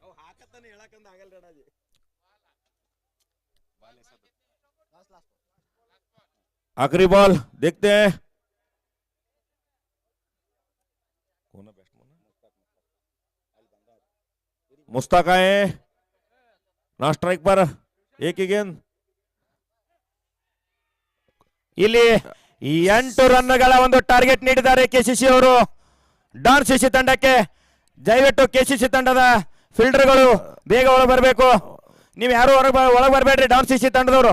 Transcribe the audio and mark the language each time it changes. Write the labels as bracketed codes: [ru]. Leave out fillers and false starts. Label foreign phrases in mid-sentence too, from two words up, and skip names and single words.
[hi] आखिरी बॉल देखते हैं, मुश्ताक आए [en] non strike [hi] पर, एक ही गेंद। [kn] ಇಲ್ಲಿ 8 ರನ್ಗಳ ಒಂದು ಟಾರ್ಗೆಟ್ ನೀಡಿದ್ದಾರೆ ಕೆಸಿಸಿ ಅವರು ಡಾನ್ ಸಿಸಿ ತಂಡಕ್ಕೆ. ದಯವಿಟ್ಟು ಕೆಸಿಸಿ ತಂಡದ ಫೀಲ್ಡರ್ಗಳು ಬೇಗ ಒಳಗೆ ಬರಬೇಕು. ನೀವು ಯಾರು ಒಳಗೆ ಬರಬೇಡ್ರಿ, ಡಾನ್ ಸಿಸಿ ತಂಡದವರು.